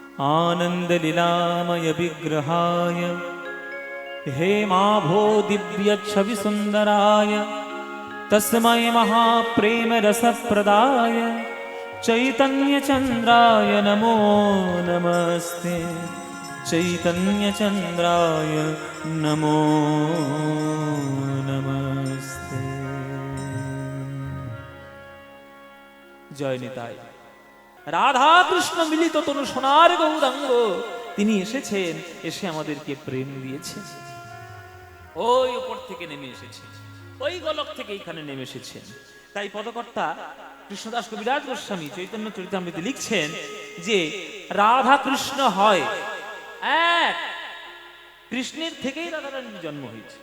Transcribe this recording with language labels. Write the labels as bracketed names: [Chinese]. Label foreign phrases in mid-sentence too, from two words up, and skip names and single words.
[Sanskrit] आनन्दलीलामय विग्रहाय हेमाभो दिव्यच्छविसुन्दराय तस्मै महाप्रेमरसप्रदाय चैतन्यचन्द्राय नमो नमस्ते। चैतन्यचन्द्राय नमो नमस्ते। जय निताय। [Bangla] রাধা কৃষ্ণ মিলিত তনু সোনার গৌরাঙ্গ তিনি এসেছেন, এসে আমাদেরকে প্রেম দিয়েছেন। ওই উপর থেকে নেমে এসেছেন, ওই গোলক থেকে এইখানে নেমে এসেছেন। তাই পদকর্তা কৃষ্ণদাস কবিরাজ গোস্বামী চৈতন্য চরিতামৃতে লিখছেন যে রাধা কৃষ্ণ হয় এক, কৃষ্ণের থেকেই রাধারানীর জন্ম হয়েছে।